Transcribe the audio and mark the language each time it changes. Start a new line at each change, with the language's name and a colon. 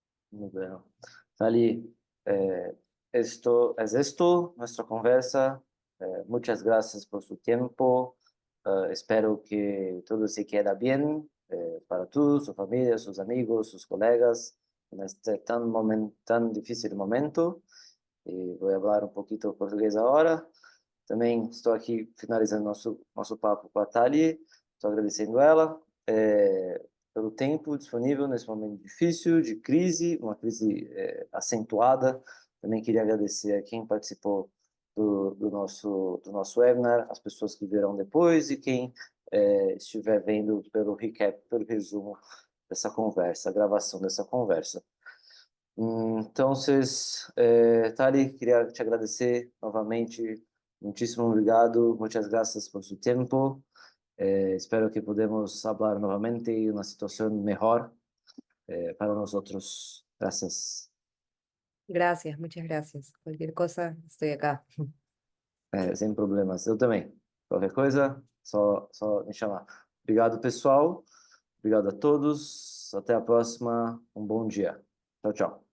Spanish: Muy bueno. Tali, esto, nuestra
Portuguese: conversa.
Spanish: Muchas gracias por su tiempo. Espero que todo se quede bien para tú, su familia, sus amigos, sus colegas en este tan difícil momento.
Portuguese: E vou falar um pouquinho português agora. Também estou aqui finalizando nosso papo com a Thali. Estou agradecendo ela pelo tempo disponível nesse momento difícil, de crise, uma crise acentuada. Também queria agradecer a quem participou do nosso webinar, as pessoas que virão depois e quem estiver vendo pelo recap, pelo resumo dessa conversa, a gravação dessa conversa.
Spanish: Entonces, Tali, quería te
Portuguese: agradecer novamente.
Spanish: Muchísimo
Portuguese: obrigado.
Spanish: Muchas gracias por su tiempo. Espero que podamos hablar nuevamente en una situación mejor para nosotros. Gracias. Gracias, muchas gracias. Cualquier cosa, estoy acá.
Portuguese: Sem problemas. Eu também. Qualquer coisa, só me chamar. Obrigado, pessoal. Obrigado a todos. Até a próxima. Um bom dia. Tchau, tchau.